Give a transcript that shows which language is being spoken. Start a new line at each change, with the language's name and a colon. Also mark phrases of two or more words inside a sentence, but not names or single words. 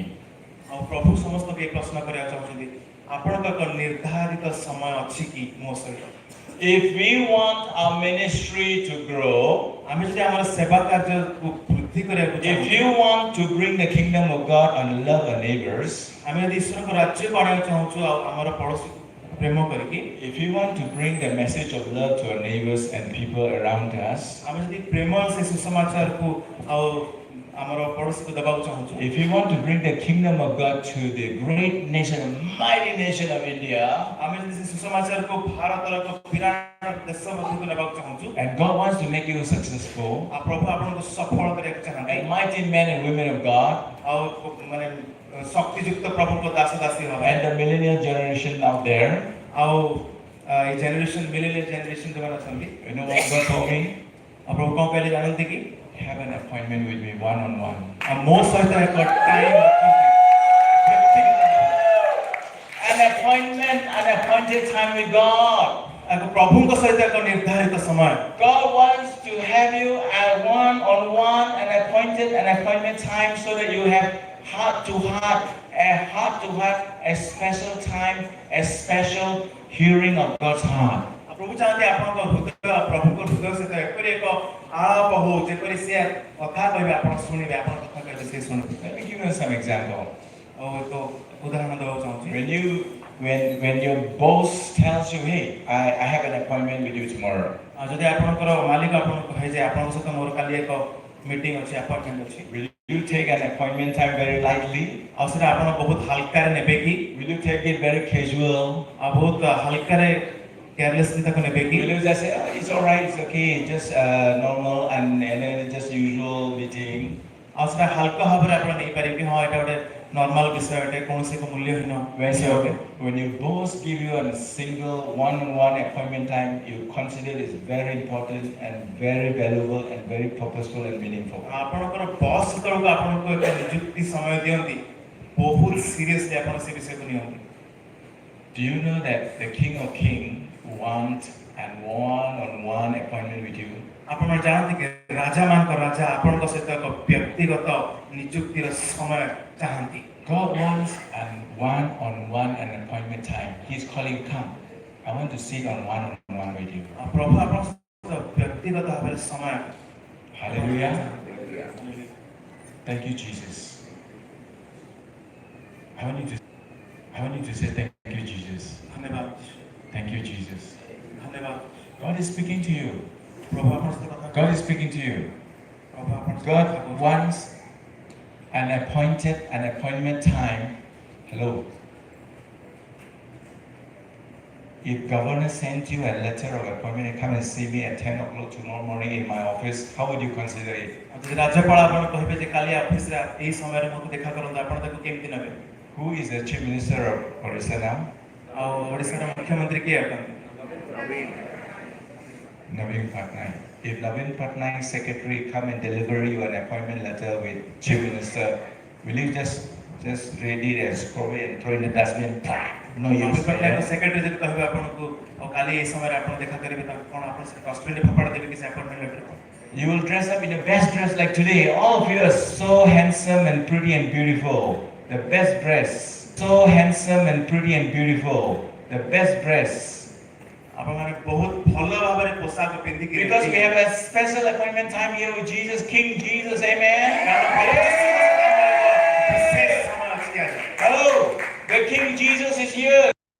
Odia: ଆଉ ପ୍ରଭୁ ସମସ୍ତଙ୍କୁ ଏ ପ୍ରଶ୍ନ କରିବାକୁ ଚାହୁଁଛନ୍ତି ଆପଣଙ୍କ ଏକ ନିର୍ଦ୍ଧାରିତ ସମୟ ଅଛି କି ମୋ ସହିତ
English: If we want our ministry to grow,
Odia: ଆମେ ଯଦି ଆମର ସେବା କାର୍ଯ୍ୟକୁ ବୃଦ୍ଧି କରିବାକୁ
English: if
Odia: ଚାହୁଁଛୁ
English: you want to bring the kingdom of God and love our neighbors,
Odia: ଆମେ ଯଦି ଈଶ୍ୱରଙ୍କ ରାଜ୍ୟକୁ ଆଣିବାକୁ ଚାହୁଁଛୁ ଆଉ ଆମର ପଡ଼ୋଶୀ ପ୍ରେମ କରିକି
English: if you want to bring the message of love to our neighbors and people around us,
Odia: ଆମେ ଯଦି ପ୍ରେମ ସେ ସୁସମାଚାରକୁ ଆଉ ଆମର ପଡ଼ୋଶୀକୁ ଦେବାକୁ ଚାହୁଁଛୁ
English: if you want to bring the kingdom of God to the great nation, mighty nation of India,
Odia: ଆମେ ଯଦି ସେ ସୁସମାଚାରକୁ ଭାରତର ଏକ ବିରାଟ ଦେଶ ମଧ୍ୟକୁ ନେବାକୁ ଚାହୁଁଛୁ
English: and God wants to make you successful,
Odia: ଆଉ ପ୍ରଭୁ ଆପଣଙ୍କୁ ସଫଳ କରିବାକୁ ଚାହାନ୍ତି
English: and mighty men and women of God,
Odia: ଆଉ ମାନେ ଶକ୍ତିଯୁକ୍ତ ପ୍ରଭୁଙ୍କ ଦାସ ଦାସୀ ହେବେ
English: and the millennial generation out there,
Odia: ଆଉ ଏ
English: generation millennial generation
Odia: ଯେଉଁମାନେ ଅଛନ୍ତି
English: you know what God told me?
Odia: ଆଉ ପ୍ରଭୁ କ'ଣ କହିଲେ ଜାଣନ୍ତି କି
English: Have an appointment with me one-on-one.
Odia: ଆଉ ମୋ ସହିତ ଏକ ଟାଇମ୍
English: An appointment, an appointed time with God.
Odia: ଏକ ପ୍ରଭୁଙ୍କ ସହିତ ଏକ ନିର୍ଦ୍ଧାରିତ ସମୟ
English: God wants to have you at one-on-one, an appointment time so that you have heart to heart, a special time, a special hearing of God's heart.
Odia: ପ୍ରଭୁ ଚାହାନ୍ତି ଆପଣଙ୍କ ହୃଦୟ ପ୍ରଭୁଙ୍କ ହୃଦୟ ସହିତ ଏପରି ଏକ ଆଳାପ ହଉ ଯେପରି ସେ କଥା କହିବେ ଆପଣ ଶୁଣିବେ ଆପଣ କଥା କହିବେ ସେ ଶୁଣିବେ
English: Let me give you some example.
Odia: ଆଉ ଏକ ଉଦାହରଣ ଦେବାକୁ ଚାହୁଁଛି
English: When your boss tells you, hey, I have an appointment with you tomorrow.
Odia: ଆଉ ଯଦି ଆପଣଙ୍କର ମାଲିକ ଆପଣଙ୍କୁ କହେ ଯେ ଆପଣଙ୍କ ସହିତ ମୋର କାଲି ଏକ ମିଟିଂ ଅଛି ଆପଏଣ୍ଟମେଣ୍ଟ ଅଛି
English: Will you take an appointment time very lightly?
Odia: ଆଉ ସେଟା ଆପଣ ବହୁତ ହାଲକାରେ ନେବେ କି
English: Will you take it very casual?
Odia: ଆଉ ବହୁତ ହାଲକାରେ केयरलेसली ତାକୁ ନେବେ କି
English: Will you just say, oh, it's all right, it's okay, just normal and then just usual meeting?
Odia: ଆଉ ସେଟା ହାଲକା ଭାବରେ ଆପଣ ନେଇପାରିବେ କି ହଁ ଏଇଟା ଗୋଟେ ନର୍ମାଲ ବିଷୟ ଅଟେ କୌଣସି ଏକ ମୂଲ୍ୟହୀନ ବିଷୟ ଅଟେ
English: When your boss give you a single one-on-one appointment time, you consider it very important and very valuable and very purposeful and meaningful.
Odia: ଆପଣଙ୍କର ବସ୍ ଯେତେବେଳକୁ ଆପଣଙ୍କୁ ଏକ ନିଯୁକ୍ତି ସମୟ ଦିଅନ୍ତି ବହୁତ ସିରିୟସଲି ଆପଣ ସେ ବିଷୟକୁ ନିଅନ୍ତି
English: Do you know that the King of Kings want and one-on-one appointment with you?
Odia: ଆପଣ ଜାଣନ୍ତି କି ରାଜାମାନଙ୍କ ରାଜା ଆପଣଙ୍କ ସହିତ ଏକ ବ୍ୟକ୍ତିଗତ ନିଯୁକ୍ତିର ସମୟ ଚାହାନ୍ତି
English: God wants and one-on-one an appointment time. He's calling, come. I want to sit on one-on-one with you.
Odia: ଆଉ ପ୍ରଭୁ ଆପଣଙ୍କ ସହିତ ବ୍ୟକ୍ତିଗତ ଭାବରେ ସମୟ
English: Hallelujah. Thank you, Jesus. I want you to say thank you, Jesus.
Odia: ଧନ୍ୟବାଦ
English: Thank you, Jesus.
Odia: ଧନ୍ୟବାଦ
English: God is speaking to you.
Odia: ପ୍ରଭୁ ଆପଣଙ୍କ ସହିତ କଥା
English: God is speaking to you.
Odia: ପ୍ରଭୁ ଆପଣଙ୍କ ସହିତ
English: God
Odia: କଥା କହୁଛନ୍ତି।
English: wants an appointment time. Hello. If governor sent you a letter of appointment, come and see me at 10 o'clock tomorrow morning in my office, how would you consider it?
Odia: ଆଉ ଯଦି ରାଜ୍ୟପାଳ ଆପଣ କହିବେ ଯେ କାଲି ଅଫିସରେ ଏଇ ସମୟରେ ମୋତେ ଦେଖା କରନ୍ତୁ ଆପଣ ତାକୁ କେମିତି ନେବେ
English: Who is the chief minister of Orissa now?
Odia: ଆଉ ଓଡ଼ିଶାର ମୁଖ୍ୟମନ୍ତ୍ରୀ କିଏ ଅଟନ୍ତି
English: Navin Patnaik. If Navin Patnaik's secretary come and deliver you an appointment letter with chief minister, will you just read it and scroll it and throw in the dustbin? No use.
Odia: ସେକ୍ରେଟାରୀ ଯଦି କହିବେ ଆପଣଙ୍କୁ ଆଉ କାଲି ଏଇ ସମୟରେ ଆପଣ ଦେଖା କରିବେ ତାକୁ କ'ଣ ଆପଣ ସେ ଡଷ୍ଟବିନ୍ରେ ଫୋପାଡ଼ି ଦେବେ କି ସେ
English: appointment letter You will dress up in the best dress like today. All of you are so handsome and pretty and beautiful. The best dress. So handsome and pretty and beautiful. The best dress.
Odia: ଆପଣମାନେ ବହୁତ ଭଲ ଭାବରେ ପୋଷାକ ପିନ୍ଧିକି
English: Because we have a special appointment time here with Jesus, King Jesus, amen?
Odia: ବିଶେଷ ସମୟ ଅଛି ଆଜି
English: Hello, the King Jesus is here.